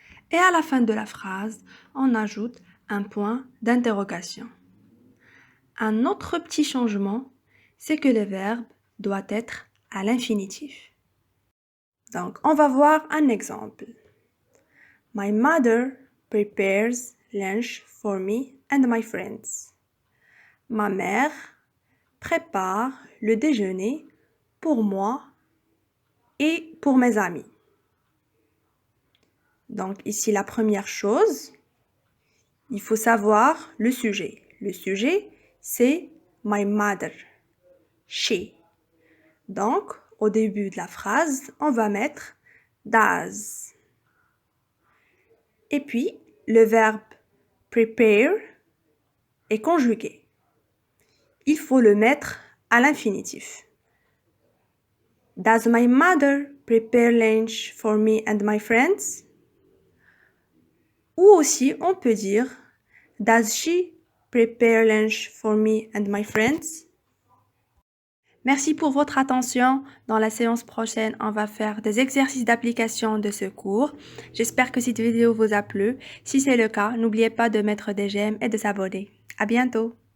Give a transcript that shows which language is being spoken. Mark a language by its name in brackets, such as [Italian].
[French] Et à la fin de la phrase, on ajoute un point d'interrogation. Un autre petit changement, c'est que le verbe doit être à l'infinitif. Donc, on va voir un exemple. [English] My mother prepares lunch for me and my friends. [French] Ma mère prépare le déjeuner pour moi et pour mes amis. Donc, ici, la première chose, il faut savoir le sujet. Le sujet, c'est [English] my mother, she. [French] Donc, au début de la phrase, on va mettre does. Et puis, le verbe prepare est conjugué. Il faut le mettre à l'infinitif. [English] Does my mother prepare lunch for me and my friends? [French] Ou aussi, on peut dire [English] does she prepare lunch for me and my friends? [French] Merci pour votre attention. Dans la séance prochaine, on va faire des exercices d'application de ce cours. J'espère que cette vidéo vous a plu. Si c'est le cas, n'oubliez pas de mettre des j'aime et de s'abonner. À bientôt!